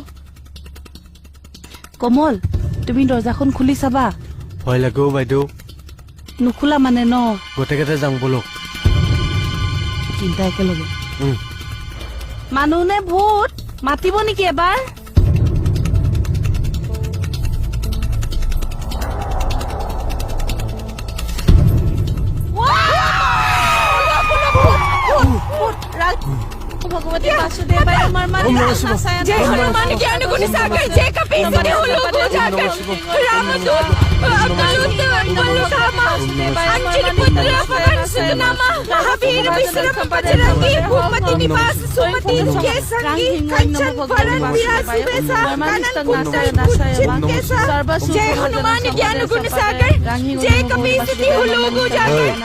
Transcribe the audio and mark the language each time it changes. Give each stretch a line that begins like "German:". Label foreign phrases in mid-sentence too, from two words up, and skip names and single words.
Assamese: কমল তুমি দৰ্জাখন খুলি চাবা ভয় লাগেও বাইদেউ নুখোলা মানে ন গোটেইকেইটা যাম বলক তিনটা একেলগে মানুহ নে ভূত মাতিব নেকি এবাৰ भगवती वासुदेवाय अमर मान
Awadhi: जय हनुमान ज्ञान गुण सागर जय कपीस तिहु लोक उजागर रामदूत अवधूत बलधामा अंजनी पुत्र पवन सुत नामा महावीर विश्रम बजरंगी भूपति निवास सुमति के संगी कंचन वरण विराज बेसा कानन कुंडल कुंचित केसा जय हनुमान ज्ञान गुण सागर जय कपीस तिहु लोक उजागर